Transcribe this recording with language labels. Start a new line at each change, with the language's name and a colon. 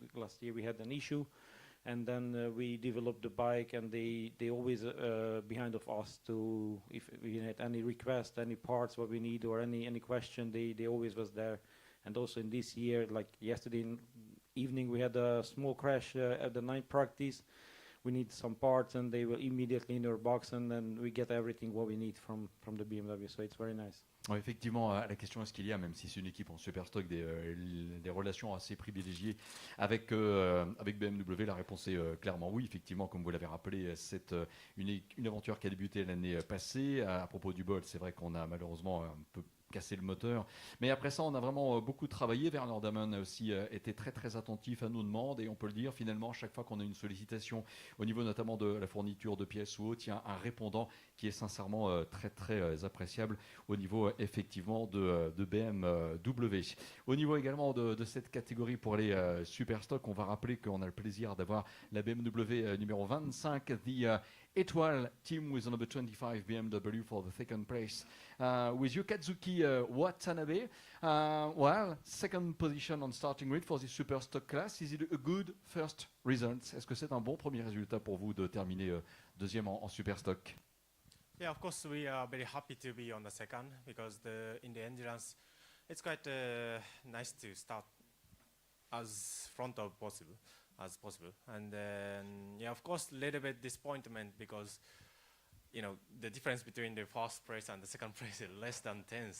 English: Last year we had an issue. And then we developed the bike, and they always behind of us to, if we had any request, any parts what we need, or any question, they always was there. And also in this year, like yesterday evening, we had a small crash at the night practice. We need some parts, and they were immediately in our box, and then we get everything what we need from the BMW. So it's very nice.
French: Ouais, effectivement, la question est-ce qu'il y a, même si c'est une équipe en Superstock, des relations assez privilégiées avec BMW? La réponse est clairement oui. Effectivement, comme vous l'avez rappelé, c'est une aventure qui a débuté l'année passée. À propos du Bolt, c'est vrai qu'on a malheureusement un peu cassé le moteur. Mais après ça, on a vraiment beaucoup travaillé. Werner Damon a aussi été très très attentif à nos demandes, et on peut le dire, finalement, chaque fois qu'on a une sollicitation au niveau notamment de la fourniture de pièces ou autre, il y a un répondant qui est sincèrement très très appréciable au niveau effectivement de BMW. Au niveau également de cette catégorie pour les Superstock, on va rappeler qu'on a le plaisir d'avoir la BMW numéro 25,
English: the Étoile team with number 25 BMW for the second place. With you, Kazuki Watanabe. Well, second position on starting grid for the Superstock class. Is it a good first result?
French: Est-ce que c'est un bon premier résultat pour vous de terminer deuxième en Superstock?
English: Yeah, of course, we are very happy to be on the second, because in the endurance, it's quite nice to start as front of as possible. And then, yeah, of course, a little bit disappointment, because, you know, the difference between the first place and the second place is less than 10.